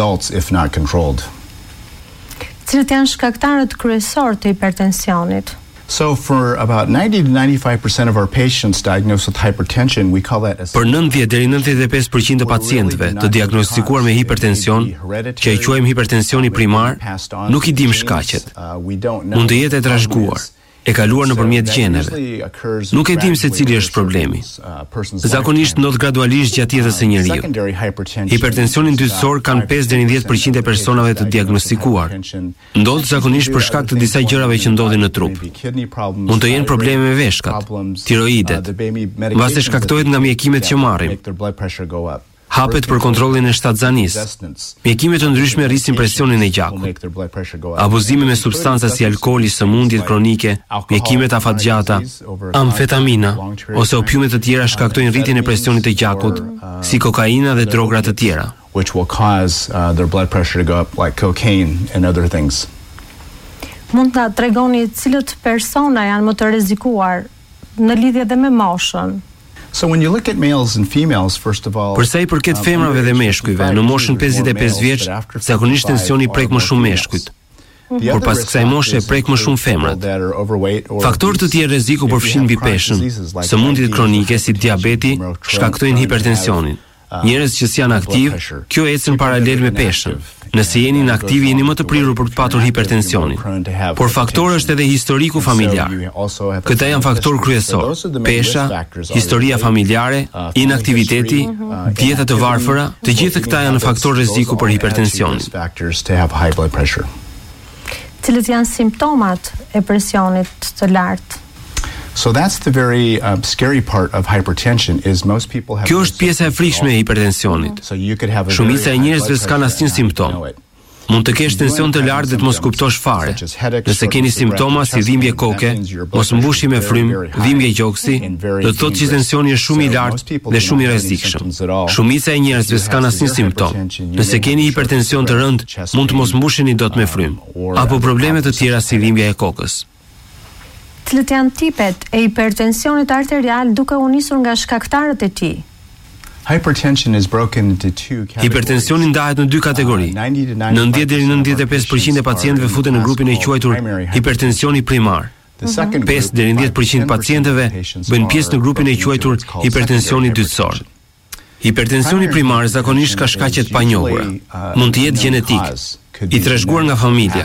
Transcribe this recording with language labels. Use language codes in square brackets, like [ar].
[sq] Cilët janë shkaktarët kryesor të hipertensionit? [en] So for about 90-95% of our patients diagnosed with hypertension, we call that [sq] Për 90-95% të pacientëve të diagnostikuar me hipertension, që e quajmë hipertensioni primar, nuk i dim shkaqet. Mund të jetë e trashëguar, e kaluar nëpërmjet gjeneve. Nuk e dim se cili është problemi. Zakonisht ndodh gradualisht gjatë jetës së njeriu. Hipertensionin dytësor kanë 5-10% e personave të diagnostikuar. Ndodh zakonisht për shkak të disa gjërave që ndodhin në trup. Mund të jenë probleme me veshkat, tiroidet, vase shkaktohet nga mjekimet që marrim. Hapet për kontrollin e shtatzanis. Mjekime të ndryshme rrisin presionin e gjakut. Abuzimi me substanca si alkoli, sëmundjet kronike, mjekimet afatgjata, amfetamina ose opiume të tjera shkaktojnë rritjen e presionit të gjakut, si kokaina dhe drogra të tjera. [en] Which will cause their blood pressure to go up like cocaine and other things. [sq] Mund ta tregoni cilët persona janë më të rrezikuar në lidhje dhe me moshën? [en] So when you look at males and females, first of all, [sq] për sa i përket femrave dhe meshkujve, në moshën 55 vjeç, zakonisht tensioni prek më shumë meshkujt. Por pas kësaj moshe prek më shumë femrat. Faktorë të tjerë rreziku përfshin mbi peshën, sëmundjet kronike si diabeti shkaktojnë hipertensionin. Njerëz që janë aktiv, kjo ecën paralel me peshën. nëse jeni në aktiv, jeni më të prirur për të patur hipertensionin. Por faktor është edhe historiku familjar. Këta janë faktor kryesor: pesha, historia familjare, inaktiviteti, dieta të varfëra, të gjithë këta janë faktor riziku për hipertensionin. Cilët janë simptomat e presionit të lartë? [en] So that's the very scary part of hypertension is most people have. [sq] Kjo është pjesa e frikshme e hipertensionit. Shumica e njerëzve s'kan asnjë simptom. Mund të kesh tension të lartë dhe të mos kuptosh fare. Nëse keni simptoma si dhimbje koke, mos mbushje me frym, dhimbje gjoksi, do të thotë që tensioni është shumë i lartë dhe shumë i rrezikshëm. Shumica e njerëzve s'kan asnjë simptom. Nëse keni hipertension të rëndë, mund të mos mbusheni dot me frym apo probleme të tjera si dhimbja e kokës. Cilët janë tipet e hipertensionit arterial duke u nisur nga shkaktarët e tij? [en] Hypertension is broken into two categories. [sq] Hipertensioni ndahet në dy kategori. 90-95% e pacientëve futen në grupin e quajtur hipertensioni primar. 5-10% pacientëve bëjnë pjesë në grupin e quajtur hipertensioni dytësor. Hipertensioni primar zakonisht ka shkaqe të panjohura. Mund të jetë gjenetik, i trashëguar nga familja.